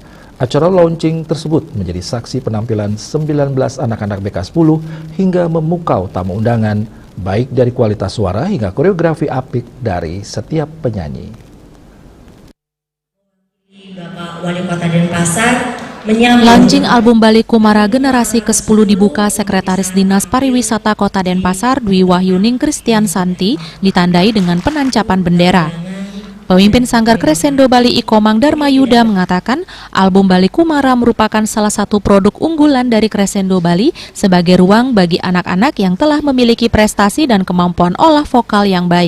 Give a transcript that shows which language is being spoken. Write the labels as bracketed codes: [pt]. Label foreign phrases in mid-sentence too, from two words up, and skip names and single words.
[id] Acara launching tersebut menjadi saksi penampilan 19 anak-anak BK10 hingga memukau tamu undangan, baik dari kualitas suara hingga koreografi apik dari setiap penyanyi. Bapak Wali Kota Denpasar, Launching album Bali Kumara generasi ke-10 dibuka Sekretaris Dinas Pariwisata Kota Denpasar Dwi Wahyuning Christian Santi ditandai dengan penancapan bendera. Pemimpin Sanggar Crescendo Bali Ikomang Darmayuda mengatakan album Bali Kumara merupakan salah satu produk unggulan dari Crescendo Bali sebagai ruang bagi anak-anak yang telah memiliki prestasi dan kemampuan olah vokal yang baik.